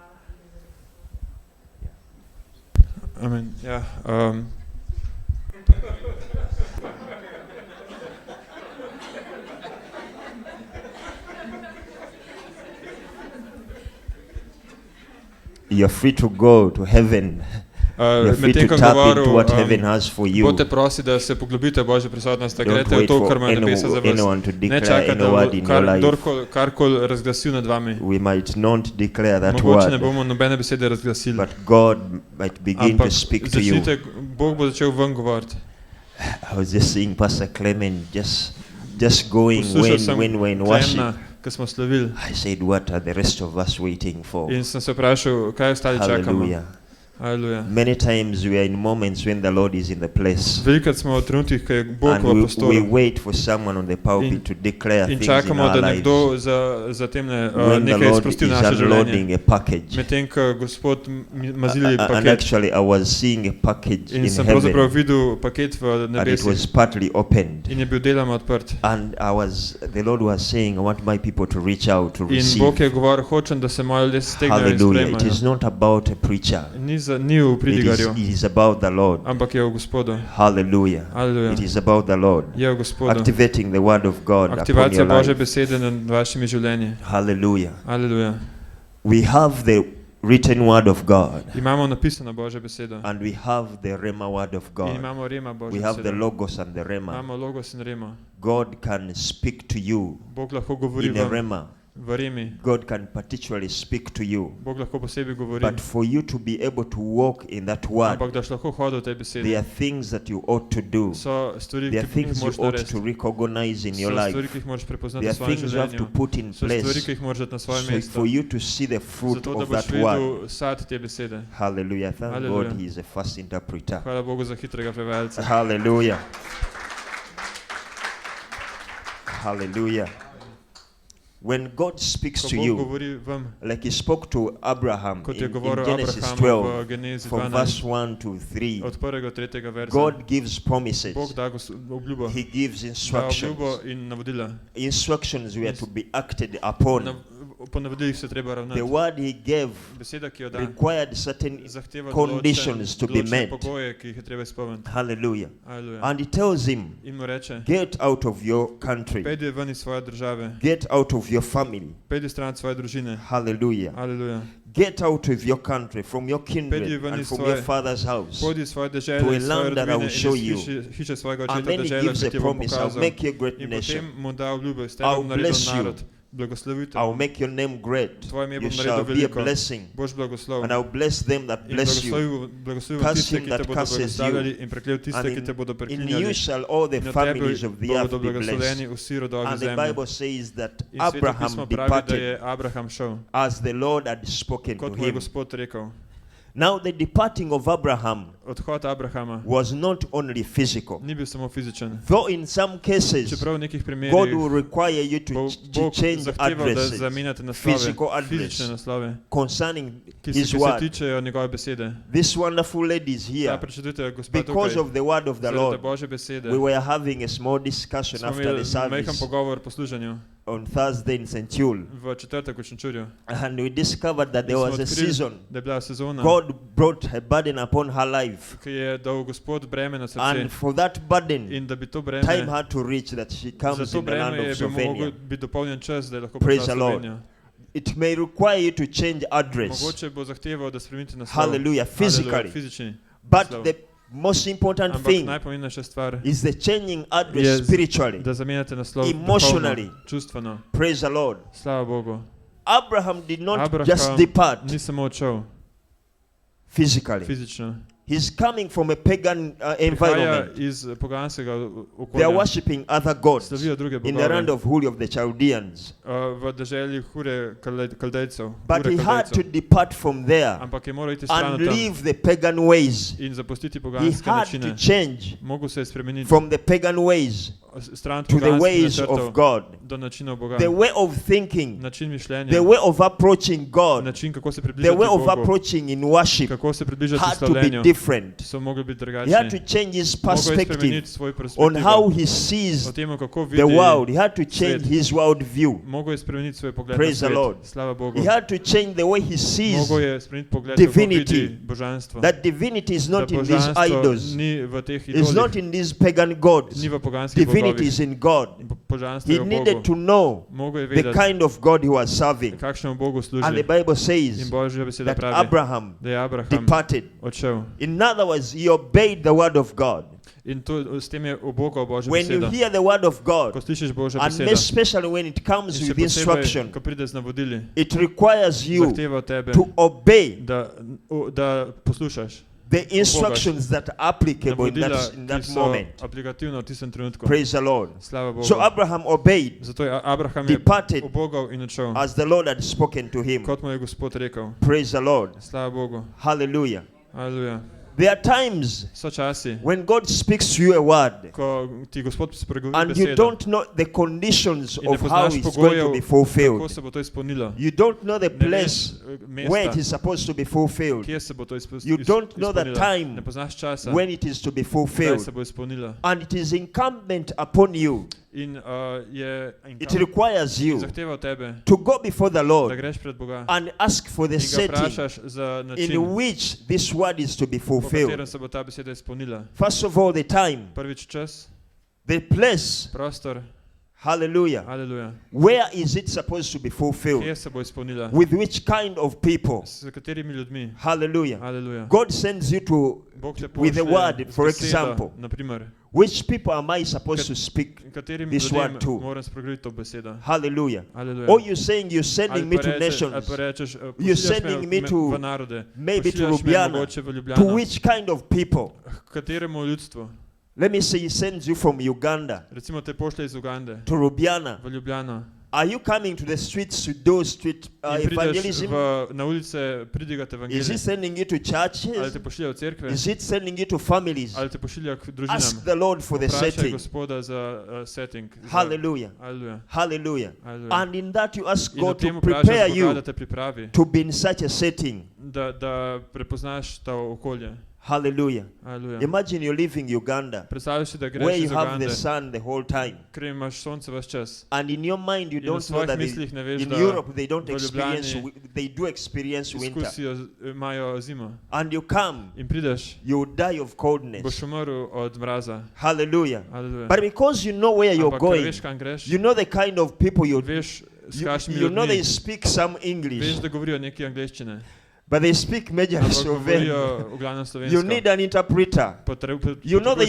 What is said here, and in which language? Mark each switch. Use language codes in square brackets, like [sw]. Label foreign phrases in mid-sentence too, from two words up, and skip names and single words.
[sl] Amen. Ja, [en] You're free to go to heaven. You're free to [sl] medtem, ko [en] tap into [sl] govoril, [en] what heaven has for you. [sl] Bote prosi, da se poglobite v Božjo prisotnost, da [en] Don't [sl] greste v [en] wait [sl] to, [en] for [sl] kar ima nebesa za [en] anyone [sl] vas. [en] to [sl] Ne [en] declare [sl] čakajte, [en] any [sl] da [en] word [sl] bo [en] in your life. [sl] karkoli razglasil nad vami. [en] We might not declare that [sl] Mogoče ne [en] word, [sl] bomo nobene besede razglasili. [en] but God might begin to [sl] Ampak [en] speak to you. [sl] začnite, Bog bo začel ven govoriti. [en] I was just seeing Pastor Clement just going [sl] Poslušal sem [en] when worship. [sl] Klemna, ko smo slavili. [en] I said, what are the rest of us waiting for? [sl] In sem se vprašal, kaj ostali čakamo. [en] Hallelujah. [sl] Aleluja. [en] Many times we are in moments when the Lord is in the place. [sl] Velikokrat smo v trenutkih, ko je Bog [en] And [sl] v [en] we [sl] prostoru. [en] wait for someone on the pulpit to declare [sl] In [en] things in [sl] čakamo, [en] our [sl] da [en] lives. [sl] nekdo za temne [en] When the [sl] nekaj [en] Lord [sl] sprosti v [en] is [sl] naše življenje. [en] unloading a package. [sl] Medtem, ko Gospod mazili [en] And [sl] paket. [en] actually I was seeing a package [sl] In [en] in [sl] sem pravzaprav [en] heaven. [sl] videl paket v [en] And it [sl] nebesih. [en] was partly opened. [sl] In je bil deloma odprt. [en] And the Lord was saying, I want my people to reach out to [sl] In [en] receive. [sl] Bog je govoril, hočem, da se moji ljudje stegnejo in [en] Hallelujah. It is [sl] sprejmejo. [en] not about a preacher. [sl] Ni v pridigarju, [en] It is about the Lord. [sl] ampak je v Gospodu. [en] Hallelujah. [sl] Aleluja. [en] It is about the Lord. [sl] Je v Gospodu. [en] Activating the word of God upon [sl] Aktivacija [en] your [sl] Božje [en] life. [sl] besede nad vašimi življenji. [en] Hallelujah. [sl] Aleluja. [en] We have the written word of God. [sl] Imamo napisano Božjo besedo. [en] And we have the Rema word of [sl] In [en] God. [sl] imamo Rema Božjo [en] We have the [sl] besedo. [en] Logos and the Rema. [sl] Imamo Logos in Rema. [en] God can speak to you [sl] Bog lahko govori [en] in a [sl] vam [en] Rema. [sl] v Remi. [en] God can particularly speak to you. [sl] Bog lahko posebej govori. [en] But for you to be able to walk in that word, [sl] Ampak daš lahko hodil v tej [en] there [sl] besedi. [en] are things that you ought to do. [sl] So stvari, [en] There are [sl] ki jih [en] things you [sl] moraš [en] ought to [sl] narediti. [en] recognize in [sl] So [en] your [sl] stvari, [en] life. [sl] ki jih moraš prepoznati [en] There [sl] v [en] are [sl] svojem [en] things you have to [sl] življenju. [en] put in [sl] So stvari, [en] place [sl] ki jih moraš dati na svoje [en] so [sl] mesto. [en] for you to see the fruit [sl] Zato, da [en] of [sl] boš [en] that word. [sl] videl sad te besede. [en] Hallelujah. Thank Hallelujah. God he is a fast interpreter. [sl] Hvala Bogu za hitrega prevajalca. [en] Hallelujah. Hallelujah. When God speaks [sl] Ko [en] to [sl] Bog [en] you, [sl] govori vam, [en] like he spoke to Abraham [sl] kot je [en] in [sl] govoril [en] Genesis [sl] Abrahamu [en] 12, [sl] v Genezi [en] from [sl] 12, [en] verse 1 to 3, [sl] od 1. do 3. verza. [en] God gives promises. [sl] Bog da obljubo, [en] He gives [sl] da [en] instructions. [sl] obljubo in navodila. [en] Instructions were to be acted upon. [sl] po navodilih se treba ravnati. [en] The word he gave [sl] Beseda, ki jo da, [en] required certain [sl] zahteva [en] conditions to be [sl] določene [en] met. [sl] pogoje, ki jih je treba izpolniti. [en] Hallelujah. [sl] Aleluja. [en] And he tells him, [sl] In mu reče, [en] get out of your country. [sl] pejdi ven iz svoje države, [en] Get out of your family. [sl] pejdi stran od svoje družine. [en] Hallelujah. [sl] Aleluja. [en] Get out of your country, from your [sl] Pejdi [en] kindred [sl] ven [en] and [sl] iz [en] from [sl] svoje- [en] your father's house. [sl] Pojdi iz svoje [en] To a [sl] dežele, iz svoje [en] land that I [sl] rodbine [en] will [sl] in [en] show [sl] iz [en] you. [sl] hiše svojega [en] And [sl] očeta [en] then he [sl] dežele, [en] gives [sl] ki [en] a [sl] ti bom [en] promise, I'll [sl] pokazal. [en] make you a great [sl] In [en] nation. [sl] potem mu da obljubo, iz tebe [en] I'll [sl] bom naredil [en] bless you. [sl] narod. Blagoslovite. [en] I will make your name great. [sl] Tvoje ime [en] You [sl] bom [en] shall [sl] naredil [en] be a [sl] veliko. [en] blessing. [sl] Boš blagoslov. [en] And I will bless them that [sl] In [en] bless you. [sl] blagoslovil [en] Curse [sl] tiste, [en] him [sl] ki [en] that [sl] te bodo [en] curses [sl] blagoslavljali [en] you. [sl] in preklel tiste, [en] And [sl] ki te bodo [en] in [sl] preklinjali. [en] you shall all the [sl] In na tebi [en] families of the earth [sl] bodo [en] be [sl] blagoslovljeni [en] blessed. [sl] vsi rodovi [en] And the [sl] zemlje. [en] Bible says that [sl] In Sveto pismo [en] Abraham [sl] pravi, da [en] departed [sl] je Abraham šel, [en] as the Lord had spoken to [sl] kot mu je [en] him. [sl] Gospod rekel. [en] Now the departing of Abraham [sl] Odhod Abrahama [en] was not only physical. [sl] ni bil samo fizičen. [en] Though in some cases [sl] Čeprav v nekih [en] God [sl] primerih [en] will require you to [sl] Bog [en] change [sl] zahteval, da [en] addresses [sl] zamenjate naslove, [en] physical address. [sl] fizične naslove, [en] concerning [sl] ki [en] his [sl] se [en] word. [sl] tičejo njegove besede. [en] This wonderful lady is [sl] Ta [en] here [sl] prečudujte, gospa [en] because [sl] tukaj, [en] of the word of the [sl] zaradi [en] Lord. [sl] Božje besede. [en] We were having a small discussion [sl] Smo [en] after the [sl] imeli majhen [en] service [sl] pogovor po služenju [en] on Thursday in St. Jule, [sl] v četrtek v Šenčurju. [en] and we discovered that there [sl] In [en] was [sl] smo [en] a [sl] odkrili, [en] season [sl] da je bila sezona, [en] God brought a burden upon her life, [sl] ki je dal Gospod breme na srce. [en] and for that burden [sl] In da bi to [en] time [sl] breme, [en] had to reach that she [sl] za [en] comes [sl] to [en] in the land [sl] breme [en] of [sl] je bil mogel [en] Slovenia. [sl] biti dopolnjen čas, da je lahko [en] Praise [sl] prišla [en] the Lord. [sl] Slovenijo. [en] It may require you to change address, [sl] Mogoče bo zahteval, da spremenite naslov. [en] Hallelujah, physically. [sl] Hallelujah, fizični [en] but [sl] naslov. [en] the most important [sl] Ampak [en] thing [sl] najpomembnejša stvar [en] is the changing [sl] je, [en] address spiritually. [sl] da zamenjate naslov [en] Emotionally. [sl] duhovno, čustveno. [en] Praise the Lord. [sl] Slava Bogu. [en] Abraham did not [sl] Abraham [en] just depart [sl] ni samo odšel [en] physically. [sl] fizično. [en] He's coming from a pagan [sl] Prihaja [en] environment. [sl] iz poganskega [en] They [sl] okolja. [en] are worshipping other gods [sl] Slavijo druge [en] in the land [sl] bogove. [en] of Huri of the Chaldeans. [sl] V deželi Hure Kaldejcev. [en] But [sl] Ure [en] he had to [sl] Kaldejcev. [en] depart from there [sl] Ampak je moral iti stran [en] and [sl] od tam [en] leave the pagan ways. [sl] in zapustiti [en] He [sl] poganske [en] had to [sl] načine. [en] change [sl] Mogel se je spremeniti [en] from the pagan ways [sl] stran od [en] to the [sl] poganskih [en] ways [sl] načrtov [en] of God. [sl] do načinov Boga. [en] The way of thinking, [sl] Način mišljenja, [en] the way of approaching God, [sl] način kako se [en] the [sl] približati [en] way of [sl] Bogu, [en] approaching in worship [sl] kako se približati [en] had to be [sl] slavljenju, [en] different. [sl] so mogli biti [en] He had [sl] drugačni. [en] to change his [sl] Mogel je [en] perspective [sl] spremeniti svoj [en] on [sl] perspektivo [en] how he sees [sl] o tem, kako [en] the [sl] vidi [en] world. He had to change [sl] svet. [en] his world view. [sl] Mogel je spremeniti svoj pogled [en] Praise [sl] na [en] the [sl] svet. [en] Lord. [sl] Slava Bogu. [en] He had to change the way he sees [sl] Mogel je spremeniti pogled, kako [en] divinity. [sl] vidi božanstvo. [en] that divinity is [sl] Da [en] not in these [sl] božanstvo [en] idols. [sl] ni v teh [en] It's not [sl] idolih, [en] in these pagan gods. [sl] ni v poganskih [en] Divinity [sl] bogovih. [en] is in God. [sl] Božanstvo je [en] He [sl] v [en] needed [sl] Bogu. [en] to know [sl] Mogel je [en] the [sl] vedeti, [en] kind of God he was serving. [sl] kakšnemu Bogu [en] And the [sl] služi. [en] Bible [sl] In [en] says [sl] Božja beseda [en] that [sl] pravi, [en] Abraham [sl] da je Abraham [en] departed. [sl] odšel. [en] In other words, he obeyed the word of God. [sl] In to, s tem je obogal Božjo [en] When you [sl] besedo. [en] hear the word of [sl] Ko [en] God, [sl] slišiš Božjo [en] and [sl] besedo, [en] especially when it comes [sl] in še [en] with instruction, [sl] posebej, ko pride z navodili, [en] it requires you [sl] zahteva od tebe, [en] to obey [sl] da poslušaš [en] the instructions that are applicable in [sl] navodila, [en] that [sl] ki so [en] moment. [sl] aplikativna v tistem trenutku. [en] Praise the Lord. [sl] Slava Bogu. [en] So Abraham obeyed [sl] Zato je Abraham je [en] departed [sl] obogal in odšel, [en] as the Lord had spoken to him. [sl] kot mu je Gospod rekel. [en] Praise the Lord. [sl] Slava Bogu. [en] Hallelujah. [sl] Aleluja. [en] There are times [sl] So časi, [en] when God speaks to you a word [sl] ko ti Gospod spregovori [en] and you [sl] besedo [en] don't know the conditions [sl] in ne [en] of how [sl] poznaš [en] it's going to [sl] pogojev, [en] be [sl] kako [en] fulfilled. [sl] se bo to izpolnilo. [en] You don't know the [sl] Ne [en] place [sl] veš [en] where it [sl] mesta, [en] is supposed to be fulfilled. [sl] kje se bo to [en] You don't know the [sl] izpolnilo. [en] time [sl] Ne poznaš časa, [en] when it is to be [sl] kdaj [en] fulfilled. [sl] se bo izpolnilo. [en] And it is incumbent upon you. [sl] In [en] It requires you [sl] zahteva od tebe, [en] to go before the [sl] da [en] Lord [sl] greš pred Boga [en] and ask for the [sl] in ga [en] setting [sl] vprašaš za način, [en] in which this word is to be [sl] po [en] fulfilled. [sl] katerem se bo ta beseda izpolnila. [en] First of all, the time, [sl] Prvič čas, [en] the place, [sl] prostor, [en] hallelujah. [sl] aleluja. [en] Where is it supposed to be fulfilled? [sl] Kje se bo izpolnila? [en] With which kind of people? [sl] S katerimi ljudmi? [en] Hallelujah. [sl] Aleluja. [en] God sends you to, [sl] Bog te [en] with the [sl] pošlje [en] word, [sl] z [en] for [sl] besedo, [en] example. [sl] naprimer, [en] Which people am I supposed to speak? [sl] katerim [en] this [sl] ljudem [en] word too? [sl] moram spregovoriti to besedo. [en] Hallelujah. [sl] Aleluja. [en] Or you saying you're sending [sl] Ali [en] me [sl] pa [en] to [sl] ali [en] nations? [sl] pa rečeš, [en] You're [sl] pošiljaš [en] sending me to [sl] v narode, [en] maybe to [sl] pošiljaš me [en] Ljubljana. [sl] mogoče v [en] To [sl] Ljubljano. [en] which kind of people? [sl] K kateremu ljudstvu? [en] Let me say he sends you from Uganda [sl] Recimo te pošlje iz Ugande [en] to Ljubljana. [sl] v Ljubljano. [en] Are you coming to the streets to do street [sl] In prideš [en] evangelism? [sl] na ulice pridigati [en] Is he [sl] evangelij. [en] sending you to [sl] Ali [en] churches? [sl] te pošilja v cerkve, [en] Is it sending you to families? [sl] ali te pošilja k [en] Ask [sl] družinam. [en] the Lord for the [sl] Vprašaj [en] setting. [sl] Gospoda za setting. za- [en] Hallelujah. [sl] Aleluja. [en] Hallelujah. [sl] Aleluja. [en] And in that you ask [sl] In o [en] God [sl] tem [en] to [sl] vprašaš [en] prepare [sl] Boga, [en] you [sl] da te pripravi, [en] to be in such a setting. [sl] da prepoznaš to okolje. [en] Hallelujah. [sl] Aleluja. [en] Imagine you're leaving Uganda, [sl] Predstavljaj si, da [en] where [sl] greš [en] you [sl] iz [en] have [sl] Ugande, [en] the sun the whole time. [sl] kjer imaš sonce ves čas. [en] And in your mind, you [sl] In v [en] don't know [sl] svojih [en] that [sl] mislih ne veš, [en] in [sl] da [en] Europe they don't [sl] v [en] experience, [sl] Ljubljani [en] they do experience winter. [sl] izkusijo, imajo zimo. [en] And you come, [sl] In prideš, [en] you die of coldness. [sl] boš umrl od mraza. [en] Hallelujah. [sl] Aleluja. [en] But because you know where you're [sl] Ampak ker [en] going, [sl] veš, kam greš, [en] you know the kind of people [sl] veš, s kakšnimi [en] you know they [sl] ljudmi, [en] speak some [sl] veš, [en] English, [sl] da govorijo nekaj angleščine, [en] but they speak majorly [sl] ampak [en] Slovene. [sl] govorijo v glavnem [en] You [sl] slovensko. [en] need an interpreter. You know they